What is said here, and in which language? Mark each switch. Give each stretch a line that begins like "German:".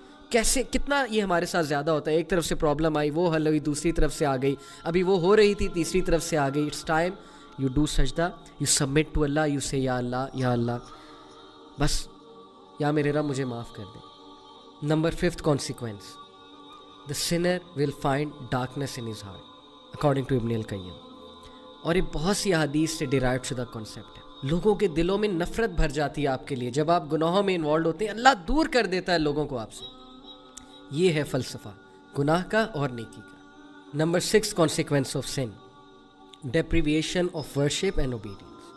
Urdu: کیسے کتنا یہ ہمارے ساتھ زیادہ ہوتا ہے، ایک طرف سے پرابلم آئی وہ حل ہوئی، دوسری طرف سے آ گئی، ابھی وہ ہو رہی تھی تیسری طرف سے آ گئی۔
English: it's time you do سجدہ، you submit to Allah, you say
Urdu: یا اللہ بس یا میرے رب مجھے معاف کر دے۔
English: Number 5 consequence, the sinner will find darkness in his heart, according to Ibn al-Qayyim.
Urdu: اور یہ بہت سی احادیث سے ڈیرائیو شدہ کانسیپٹ ہے. لوگوں کے دلوں میں نفرت بھر جاتی ہے آپ کے لیے جب آپ گناہوں میں انوالوڈ ہوتے ہیں. اللہ دور کر دیتا ہے لوگوں کو آپ سے. یہ ہے فلسفہ گناہ کا اور نیکی کا.
English: Number 6 consequence of sin, deprivation of worship and obedience.